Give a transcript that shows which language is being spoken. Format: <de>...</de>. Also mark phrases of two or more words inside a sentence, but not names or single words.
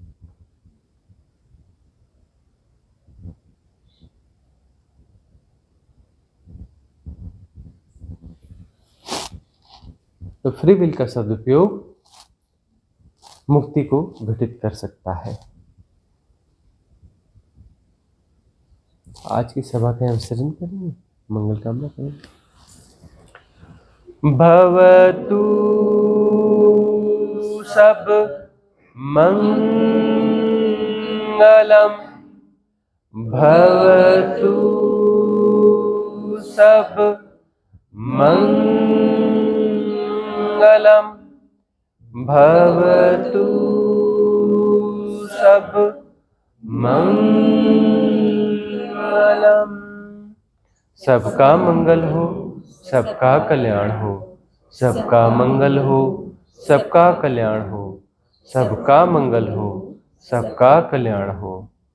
<hi>तो</hi> <en>free will</en> <hi>का सदुपयोग मुक्ति को घटित कर सकता है। आज की सभा का विसर्जन करेंगे, मंगल कामना करेंगे।</hi> <pi>भवतु सब मंगलम, भवतु सब मंगलम, भवतु सब मंगलम।</pi> <hi>सबका मंगल हो, सबका कल्याण हो, सबका मंगल हो, सबका कल्याण हो, सबका मंगल हो, सबका कल्याण हो।</hi>